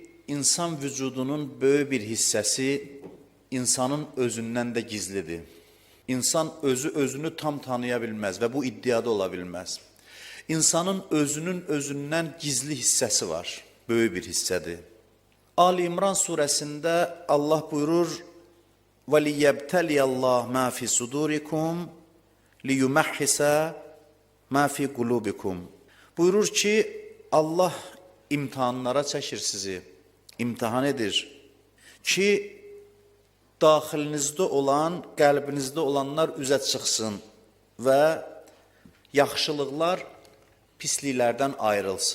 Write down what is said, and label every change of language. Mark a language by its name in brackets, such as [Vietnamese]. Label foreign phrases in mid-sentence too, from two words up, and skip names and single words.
[Azerbaijani] insan vücudunun böyük bir hissəsi insanın özündən də gizlidir. İnsan özünü tam tanıya bilməz və bu iddiada ola bilməz. İnsanın özündən gizli hissəsi var, böyük bir hissədir. Ali İmran surəsində Allah buyurur: [Arabic] وَلِيَبْتَلِيَ اللّٰهِ مَا فِي صُدُورِكُمْ لِيُمَحِّسَ مَا فِي قُلُوبِكُمْ. [Azerbaijani] Buyurur ki, Allah imtihanlara çəkir sizi, imtihan edir ki, daxilinizdə olan, qəlbinizdə olanlar üzə çıxsın və yaxşılıqlar pisliklərdən ayrılsın.